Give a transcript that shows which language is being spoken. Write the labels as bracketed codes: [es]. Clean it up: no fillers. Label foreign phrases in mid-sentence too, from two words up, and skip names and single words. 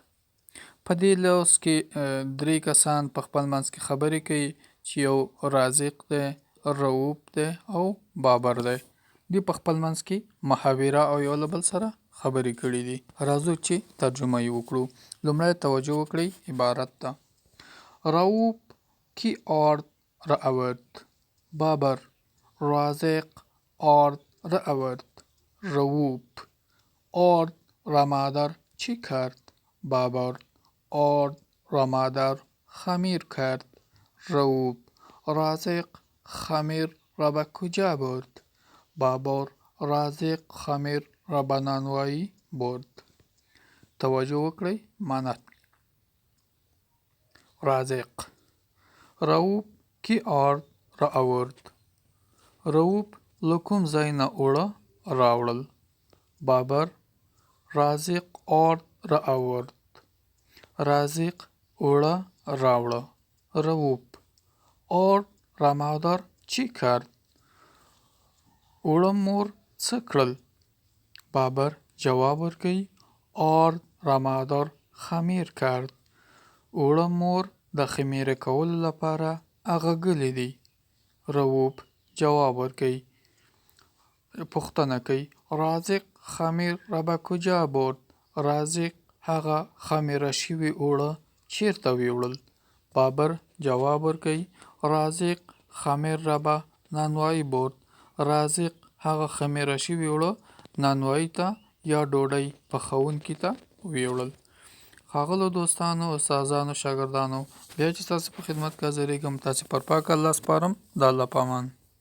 [ps] په دې لوست کې درې کسان په خپل منځ کې خبرې کوي چې یو رازق دی، رؤوف دی او بابر دی. دوی په خپل منځ کې محاوره او یو له بل سره خبرې کړي دي. راځو چې ترجمه یې وکړو. لومړی توجه وکړئ، عبارت ده [fa] رؤوف کی آرد رآورد، بابر رازق آرد رآورد. رؤوف آرد را مادر چی کرد؟ بابر آرد را مادر خمیر کرد. رؤوف رازق خمیر را به کجا برد؟ بابر رازق خمیر را به نانوایی برد. [ps] توجه وکړئ، معنا [fa] رازق رؤوف کی آرد را آورد. [ps] رؤوف له کوم ځای نه اوړه راوړل. [fa] بابر رازق آرد را آورد. [ps] رازق اوړه راوړه. [fa] رؤوف آرد را مادر چی کرد؟ [ps] اوړه مور څه کړل؟ بابر جواب ورکوي [fa] آرد را مادر خمیر کرد. [ps] اوړه مور د خمیره کولو لپاره اغږلي دي. رؤوف جواب ورکوي، پوښتنه کوي [fa] رازق خمیر را به کجا برد؟ [ps] رازق هغه خمیره شوي اوړه چیرته ویوړل؟ بابر جواب ورکوي [fa] رازق خمیر را به نانوایی برد. [ps] رازق هغه خمیره شوي اوړه نانوایی ته یا ډوډۍ پخونکي ته ویوړل. ښاغلو دوستانو، استادانو، شاګردانو، بیا چې تاسو په خدمت کې حاضرېږم، تاسو پر پاک الله سپارم. د الله په امان.